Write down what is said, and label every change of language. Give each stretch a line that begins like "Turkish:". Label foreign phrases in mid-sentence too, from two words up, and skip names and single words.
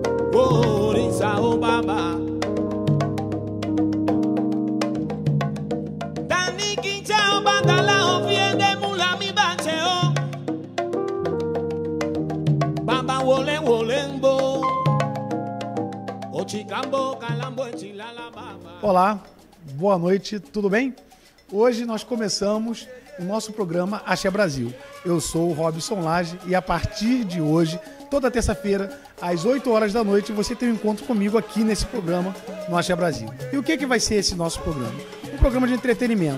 Portuguese: Orisa o baba Dani kincha o bandala o fiende mula mi bacheo Baba wolen wolenbo O chicambo calambo chilala baba. Olá, boa noite, tudo bem? Hoje nós começamos o nosso programa Axé Brasil. Eu sou o Robson Lage e a partir de hoje, toda terça-feira, às 8 horas da noite, você tem um encontro comigo aqui nesse programa no Axé Brasil. E o que vai ser esse nosso programa? Um programa de entretenimento.